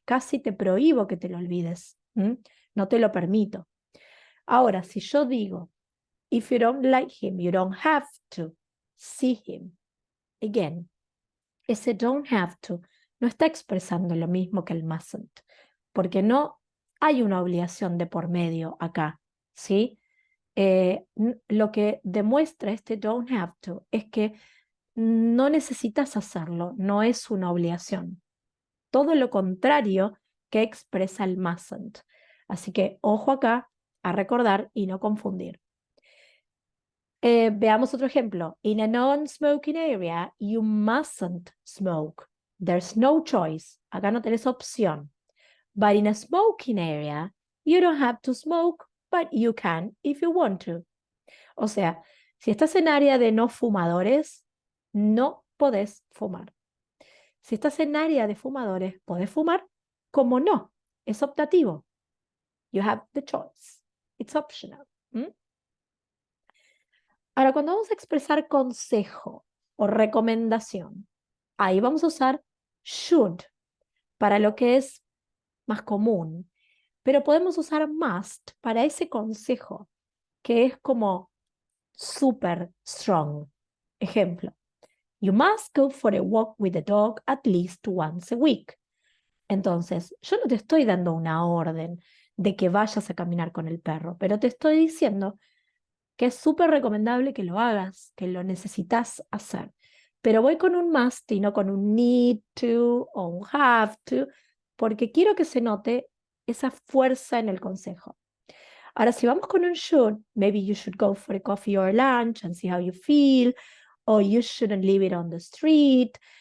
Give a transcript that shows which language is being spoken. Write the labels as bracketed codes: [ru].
[es] Casi te prohíbo que te lo olvides. No te lo permito. Ahora, si yo digo, [en] if you don't like him, you don't have to see him. [es] Again, ese don't have to no está expresando lo mismo que el mustn't, porque no hay una obligación de por medio acá, ¿sí? Lo que demuestra este don't have to es que no necesitas hacerlo, no es una obligación. Todo lo contrario que expresa el mustn't. Así que ojo acá a recordar y no confundir. Veamos otro ejemplo. [en] In a non-smoking area, you mustn't smoke. There's no choice. [es] Acá no tenés opción. [en] But in a smoking area, you don't have to smoke, but you can if you want to. [es] O sea, si estás en área de no fumadores, no podés fumar. Si estás en área de fumadores, podés fumar, como no. Es optativo. [en] You have the choice. It's optional. [es] Ahora, cuando vamos a expresar consejo o recomendación, ahí vamos a usar should para lo que es más común, pero podemos usar must para ese consejo que es como [en] super strong. Ejemplo, you must go for a walk with the dog at least once a week. [es] Entonces, yo no te estoy dando una orden de que vayas a caminar con el perro, pero te estoy diciendo que es súper recomendable que lo hagas, que lo necesitas hacer. Pero voy con un must y no con un need to o un have to, porque quiero que se note esa fuerza en el consejo. Ahora, si vamos con un [en] should, maybe you should go for a coffee or lunch and see how you feel, or you shouldn't leave it on the street.